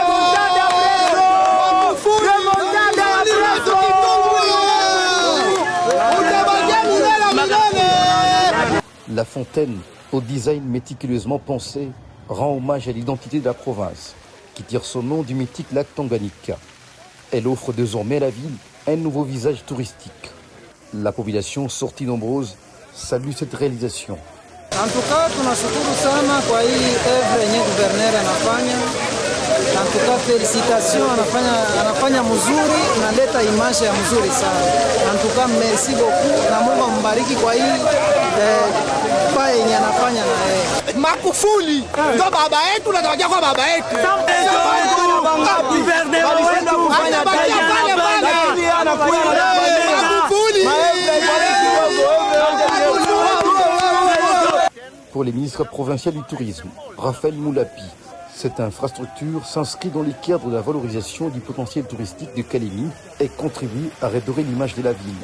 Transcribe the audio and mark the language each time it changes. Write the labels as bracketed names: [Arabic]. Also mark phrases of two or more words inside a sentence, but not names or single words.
[French] La fontaine, au design méticuleusement pensé, rend hommage à l'identité de la province, qui tire son nom du mythique lac Tanganyika. Elle offre désormais à la ville un nouveau visage touristique. La population, sortie nombreuse, salue cette réalisation. En tout cas, [Swahili] tunashukuru sana kwa hii œuvre yenye gouverneur anafanya. [French] En tout cas, félicitations, [Swahili] anafanya mzuri, inaleta image ya mzuri sana. [French] En tout cas, merci beaucoup [Swahili] na Mungu ambariki kwa hii pa yenye anafanya na yeye. Magufuli ndo baba yetu na tunajua kwa baba yetu. [French] Pour les ministres provinciaux du tourisme, Raphaël Moulapi, cette infrastructure s'inscrit dans les cadres de la valorisation du potentiel touristique de Kalemi et contribue à redorer l'image de la ville.